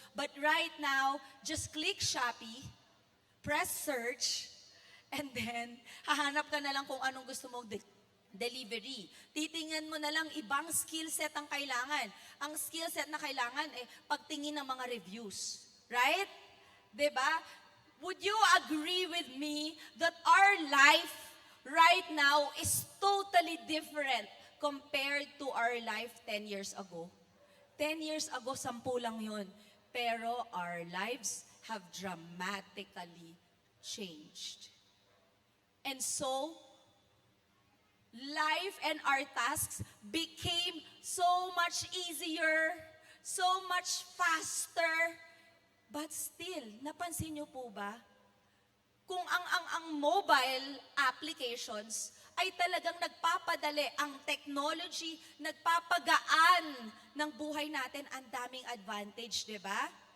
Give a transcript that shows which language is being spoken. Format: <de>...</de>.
<en>But right now, just click Shopee, press search, and then</en> <tl>hahanap ka na lang kung anong gusto mong delivery. Titingnan mo na lang ibang skill set ang kailangan. Ang skill set na kailangan pagtingin ng mga reviews.</tl> <en>Right?</en> <tl>'Di ba?</tl> <en>Would you agree with me that our life right now is totally different compared to our life 10 years ago. 10 years ago, 10</en> <tl>lang yun.</tl> <en>Pero our lives have dramatically changed. And so, life and our tasks became so much easier, so much faster. But still,</en> <tl>napansin niyo po ba? Kung ang mobile applications ay talagang nagpapadali, ang technology, nagpapagaan ng buhay natin, ang daming advantage, di ba?</tl>